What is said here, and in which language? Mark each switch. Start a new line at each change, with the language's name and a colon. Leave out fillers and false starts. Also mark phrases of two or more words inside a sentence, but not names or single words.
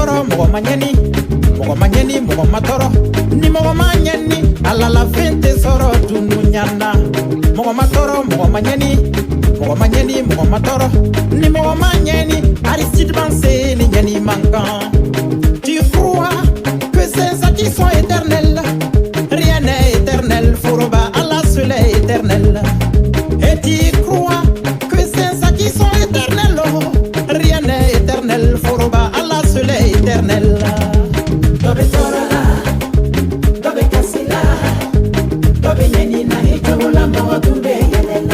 Bambara: mogo manyeni mogo matoro ni mogo manyeni
French: ala la vente
Bambara: soro tunu nyana mogo matoro mogo manyeni mogo matoro ni mogo manyeni Aristide Bansé ni nyani manquant.
French: Tu crois que ces acquis sont éternels? Rien n'est éternel, Foroba Allah seul est éternel. Et tu crois que ces acquis sont éternels? Rien n'est éternel, Foroba Allah seul est éternel.
Bambara: Dobe Torala, Dobe Kassila, Dobe Nyenina Hitoula Mogotumbe Yelela.